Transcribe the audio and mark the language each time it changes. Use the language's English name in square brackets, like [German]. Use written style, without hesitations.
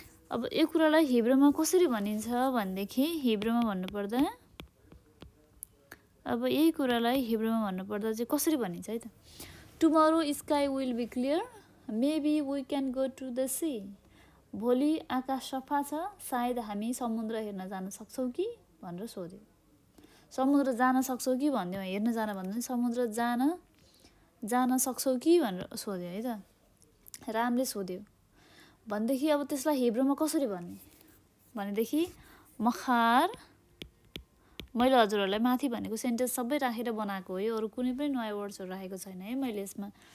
[Nepali] अब यो कुरालाई हिब्रूमा कसरी भनिन्छ भनेदेखि हिब्रूमा भन्नुपर्दा अब यही कुरालाई हिब्रूमा भन्नुपर्दा चाहिँ कसरी भनिन्छ है त। [English] Tomorrow sky will be clear maybe we can go to the sea. [Nepali] भोलि आकाश सफा छ सायद हामी समुद्र हेर्न जान सक्छौँ कि भनेर सोध्यो। समुद्र जान सक्छौ कि भन्यो, हेर्न जान भन्दा समुद्र जान सक्छौ कि भनेर सोध्यो है त, रामले सोध्यो भनेदेखि अब त्यसलाई हिब्रूमा कसरी भन्ने भनेदेखि मखार, मैले हजुरहरूलाई माथि भनेको सेन्टेन्स सबै राखेर बनाएको हो, यो अरू कुनै पनि नयाँ वर्ड्सहरू राखेको छैन है मैले यसमा।